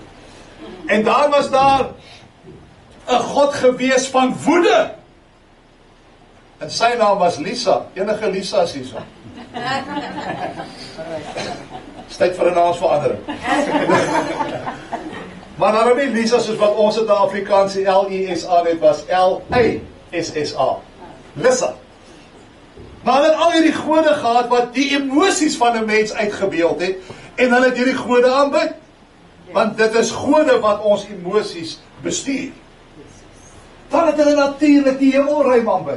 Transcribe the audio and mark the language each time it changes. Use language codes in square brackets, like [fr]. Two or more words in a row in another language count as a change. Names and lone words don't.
[af] En dan was daar 'n God gewees van woede. En sy naam was Lisa. Enige Lisa is hier so. Tyd vir 'n naamsverandering. Maar nou nie Lisa soos wat ons in Afrikaans die L-I-S-A net was, L-A-S-S-A. Lisa. Maar hulle het al hierdie gode gehad wat die emosies van 'n mens uitgebeeld het, en hulle het hierdie gode aanbid. Want dit is gode wat ons emosies bestuur. Dan het hulle natuurlik die hemelruim aanbid.